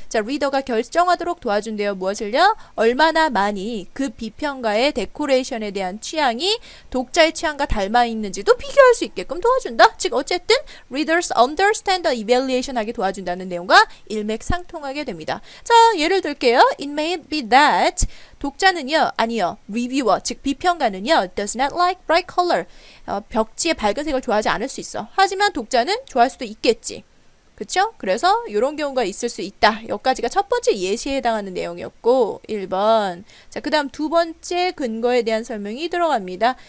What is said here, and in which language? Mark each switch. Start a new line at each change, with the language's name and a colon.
Korean: 자, 리더가 결정하도록 도와준대요. 무엇을요? 얼마나 많이 그 비평가의 데코레이션에 대한 취향이 독자의 취향과 닮아 있는지도 비교할 수 있게끔 도와준다. 즉 어쨌든
English: readers understand the evaluation
Korean: 하게 도와준다는 내용과 일맥상통하게 됩니다. 자, 예를 들게요.
English: It may be that
Korean: 독자는요, 아니요,
English: reviewer,
Korean: 즉 비평가는요,
English: does not like bright color.
Korean: 벽지의 밝은 색을 좋아하지 않을 수 있어. 하지만 독자는 좋아할 수도 있겠지. 그쵸? 그래서 이런 경우가 있을 수 있다. 여기까지가 첫 번째 예시에 해당하는 내용이었고 1번. 자, 그 다음 두 번째 근거에 대한 설명이 들어갑니다.